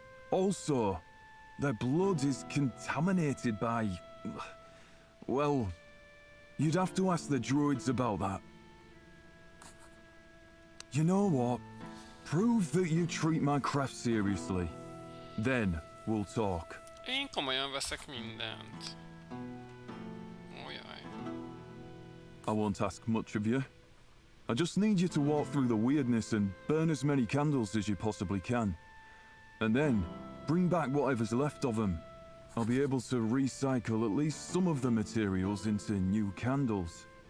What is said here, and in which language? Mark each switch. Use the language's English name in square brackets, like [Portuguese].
[English] Also, their blood is contaminated by... well, you'd have to ask the druids about that. You know what? Prove that you treat my craft seriously. Then we'll talk. [Hungarian] Én komolyan veszek mindent. Ojaj. [English] I won't ask much of you. I just need you to walk through the weirdness and burn as many candles as you possibly can. And then, bring back whatever's left of them. I'll be able to recycle at least some of the materials into new candles.